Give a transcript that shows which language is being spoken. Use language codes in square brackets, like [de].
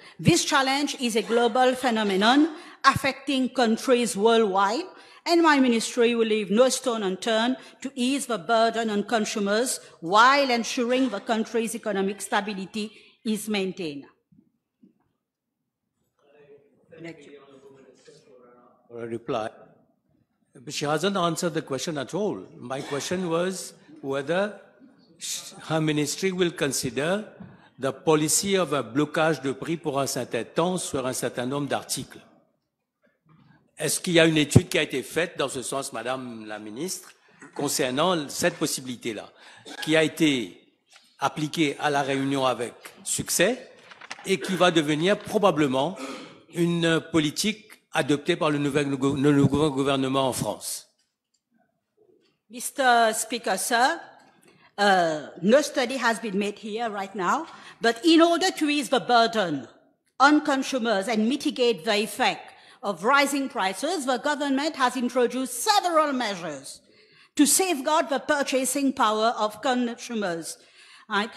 [en] This challenge is a global phenomenon affecting countries worldwide, and my ministry will leave no stone unturned to ease the burden on consumers while ensuring the country's economic stability is maintained. For a reply. But she hasn't answered the question at all. My question was whether her ministry will consider the policy of a [fr] blocage de prix pour un certain temps sur un certain nombre d'articles. Est-ce qu'il y a une étude qui a été faite dans ce sens, Madame la Ministre, concernant cette possibilité-là, qui a été appliquée à la Réunion avec succès et qui va devenir probablement une politique adoptée par le nouveau gouvernement en France? [en] Mr. Speaker, sir, no study has been made here right now, but in order to ease the burden on consumers and mitigate the effect of rising prices, the government has introduced several measures to safeguard the purchasing power of consumers, right?